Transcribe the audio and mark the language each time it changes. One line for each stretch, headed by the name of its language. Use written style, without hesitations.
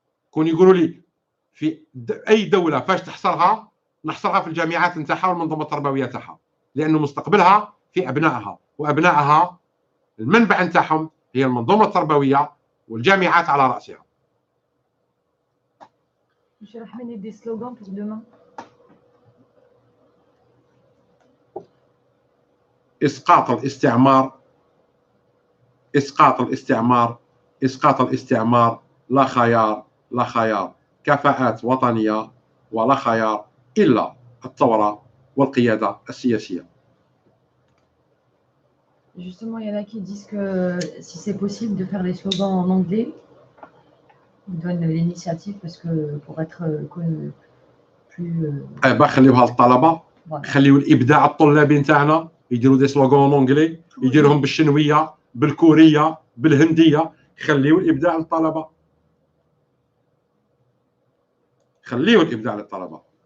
Arabic: كون يقولوا لي في اي دوله فاش تحصرها، نحصرها في الجامعات نتاعها والمنظومه التربويه تاعها، لانه مستقبلها في ابنائها، وابنائها المنبع نتاعهم هي المنظومه التربويه والجامعات على راسها.
French: Monsieur Rahman, il y a des slogans pour demain.
Arabic: اسقاط الاستعمار، اسقاط الاستعمار، اسقاط الاستعمار، لا خيار، لا خيار، كفاءات وطنيه ولا خيار الا الثوره والقياده السياسيه.
French: Justement, il y en a qui disent que si c'est possible de faire les slogans en anglais, ils donnent l'initiative parce que pour être plus.
Arabic: خليوها للطلبه، خليو الابداع الطلابي نتاعنا يديروا
French: دي سلوغون اونغلي،
Arabic: يديروهم بالشنويه، بالكوريه، بالهنديه، خليو الابداع للطلبه، خليو الابداع للطلبه.